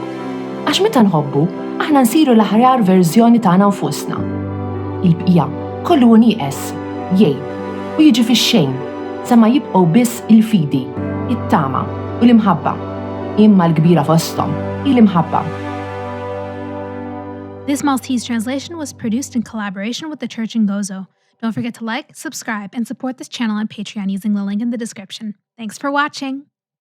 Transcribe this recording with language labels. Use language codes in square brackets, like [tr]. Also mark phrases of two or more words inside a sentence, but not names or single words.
[mt] Għax meta nħobbu, aħna nsiru l-aħjar verżjoni tagħna nfusna. Il-bqija kollu nieqes, jgħid u jiġi fix-xejn sa ma jibqgħu biss il-fidi, it-tama u l-imħabba. Imma l-kbira fosthom il-imħabba. [en] This Maltese translation was produced in collaboration with the Church in Gozo. Don't forget to like, subscribe, and support this channel on Patreon using the link in the description. Thanks for watching!